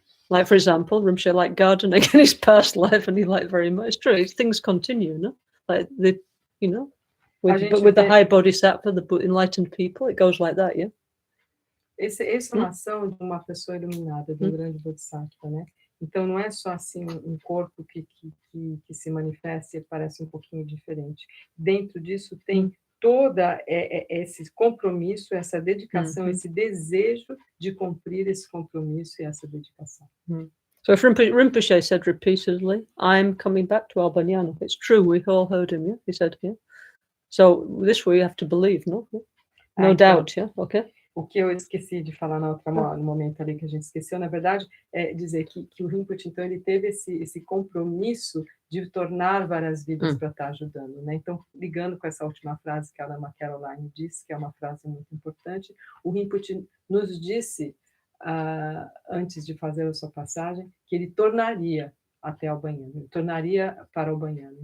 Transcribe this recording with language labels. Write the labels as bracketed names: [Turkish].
[English] Like, for example, Rinpoche liked gardening in his past life, and he liked very much. It's true, things continue, no? Like, with the high bodhisattva, the enlightened people, it goes like that, yeah? [Portuguese] Essa é uma ação de uma pessoa iluminada, de um grande bodhisattva, né? Então, não é só assim um corpo que se manifesta e parece um pouquinho diferente. Dentro disso tem toda esse compromisso, essa dedicação, esse desejo de cumprir esse compromisso e essa dedicação. [English] So if Rinpoche said repeatedly, I'm coming back to Albaniano. It's true, we all heard him, yeah? He said, yeah? So this we have to believe, no? No doubt, yeah? Okay? [Portuguese] O que eu esqueci de falar no momento ali que a gente esqueceu, na verdade, é dizer que o Rinpoche, então, ele teve esse compromisso de tornar várias vidas para estar ajudando, né? Então, ligando com essa última frase que a Lama Caroline disse, que é uma frase muito importante, o Rinpoche nos disse, antes de fazer a sua passagem, que ele tornaria até o banhano, ele tornaria para o banhano.